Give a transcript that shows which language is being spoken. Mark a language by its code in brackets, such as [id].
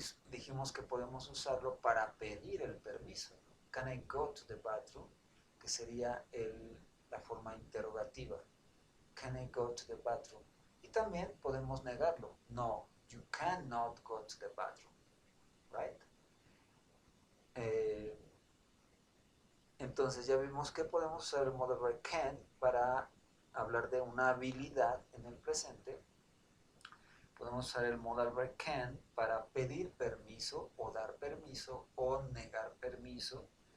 [es] Dijimos que podemos usarlo para pedir el permiso, ¿no? [en] Can I go to the bathroom? [es] Que sería la forma interrogativa. [en] Can I go to the bathroom? [es] Y también podemos negarlo. [en] No, you cannot go to the bathroom. Right? [es] Entonces ya vimos que podemos usar el modal verb can para hablar de una habilidad en el presente. Podemos usar el modal verb can para pedir permiso o dar permiso o negar permiso.